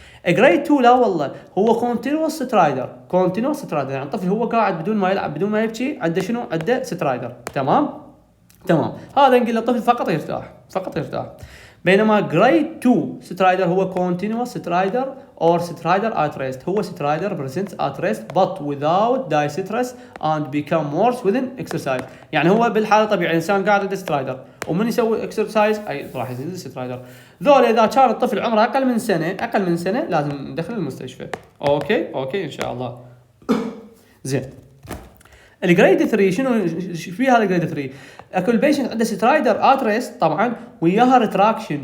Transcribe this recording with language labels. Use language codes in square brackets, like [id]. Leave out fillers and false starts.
[ar] جريد 2 لا والله هو كونتينوس سترايدر. يعني الطفل هو قاعد بدون ما يلعب بدون ما يبكي عنده شنو؟ عنده سترايدر. تمام هذا نقول له الطفل فقط يرتاح. بينما جريد 2 سترايدر هو continuous سترايدر or سترايدر at rest. هو سترايدر [en] presents at rest but without distress and become worse within exercise. [ar] يعني هو بالحالة الطبيعية الإنسان قاعد عنده سترايدر ومن يسوي exercise أي راح يزيد السترايدر. ذول إذا كان الطفل عمره أقل من سنة لازم ندخل المستشفى. أوكي إن شاء الله. زين الجريد 3 شنو فيها؟ الجريد 3 اكو البيشنت عنده سترايدر ات ريست طبعا وياها ريتراكشن.